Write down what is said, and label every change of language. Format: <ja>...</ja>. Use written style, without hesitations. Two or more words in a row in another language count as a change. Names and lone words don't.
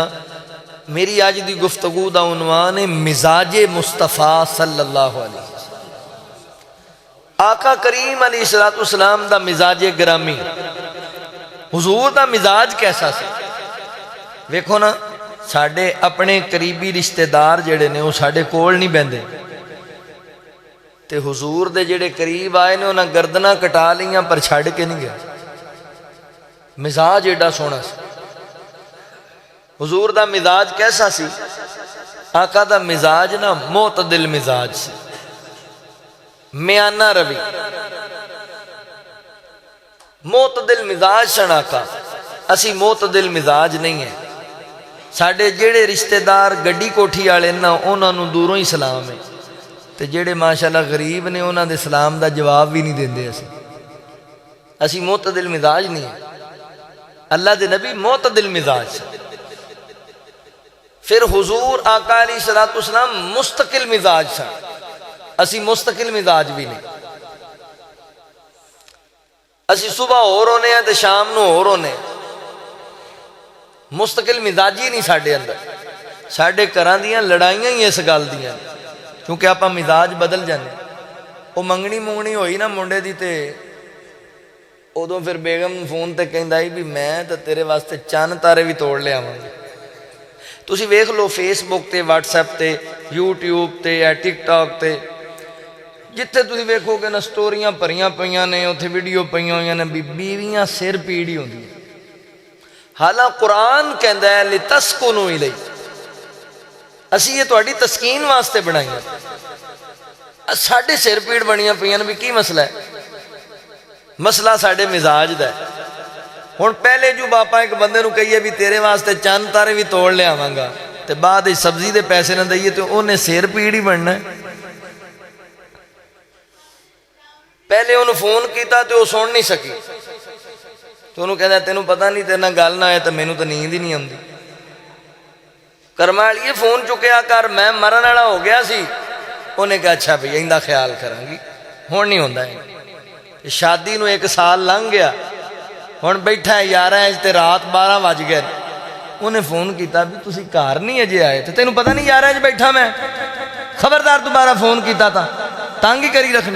<pa>میری آج دی گفتگو دا عنوان ہے مزاج مصطفیٰ</pa> <ar>صلی اللہ علیہ وسلم.</ar> <pa>آقا کریم</pa> <ar>علیہ السلام</ar> <pa>دا مزاج گرامی، حضور دا مزاج کیسا سی. ویکھو نا ساڈے اپنے قریبی رشتہ دار جڑے نے وہ ساڈے کول نہیں بیندے، تے حضور دے جڑے قریب آئے نے انہاں گردناں کٹا لیاں پر چھڑ کے نہیں گیا. مزاج ایڈا سونا سی. حضور دا مزاج کیسا سی؟ آقا دا مزاج نا معتدل مزاج سی، میانہ روی، معتدل مزاج سن آقا. اسی معتدل مزاج نہیں ہے. ساڈے جڑے رشتہ دار گڈی کوٹھی والے نا انہاں نو دوروں ہی سلام ہے، تے جڑے ماشاءاللہ غریب نے انہاں دے سلام دا جواب بھی نہیں دیندے. اسی معتدل مزاج نہیں ہے. اللہ دے نبی معتدل مزاج سے. پھر حضور آقا</pa> <ar>علیہ السلام</ar> <pa>مستقل مزاج سے. اسی مستقل مزاج بھی نہیں. اسی صبح اور ہونے ہیں تے شام نو اور ہونے. مستقل مزاجی نہیں ساڈے اندر. ساڈے گھراں دیاں لڑائیاں ہی اس گل دیاں کیونکہ آپا مزاج بدل جانے. وہ منگنی منگنی ہوئی نا منڈے دی تے ادوں پھر بیگم فون تے کہندا بھی میں تے تیرے واسطے چند تارے بھی توڑ لے آواں گی. تسی ویکھ لو فیس بک تے، واٹس ایپ تے، یوٹیوب تے یا ٹک ٹاک تے، جتھے تسی ویکھو گے نا سٹوریاں بھریاں پیاں نے، اتھے ویڈیو پیاں ہوئیاں نے بھی بیویاں سر پیڑی ہوندی. حالانکہ قرآن کہندا ہے</pa> <ar>لتسکنوا الیہ،</ar> <pa>اسی یہ تہاڈی تسکین واسطے بنائیاں. ساڈے سر پیڑ بنیاں پیاں بھی کی مسئلہ ہے؟ مسئلہ ساڈے مزاج دا ہے. ہن پہلے جو باپا ایک بندے نو کہیے بھی تیرے واسطے چند تارے بھی توڑ لے آواں گا تے بعد سبزی دے پیسے نہ دئیے تے انہیں سر پیڑ ہی بننا ہے. پہلے انہوں فون کیتا تے وہ سن نہیں سکی تو انہوں کہتا تینوں پتہ نہیں تیرے نال گل نہ آئے تو مینوں تو نیند ہی نہیں آندی. کرما لیے فون چکیا کر، میں مرن والا ہو گیا سی. انہیں کہا اچھا بھئی ایندا خیال کراں گی. ہن نہیں ہوندا ہے. شادی نو 1 سال لنگ گیا، ہن بیٹھا ہے 11 تے رات 12 بج گئے. انہیں فون کیتا بھی تسی گھر نہیں اجے آئے تے تینوں پتہ نہیں 11 بیٹھا میں، خبردار دوبارہ فون کیتا تھا تنگ ہی کری رکھنی.</pa>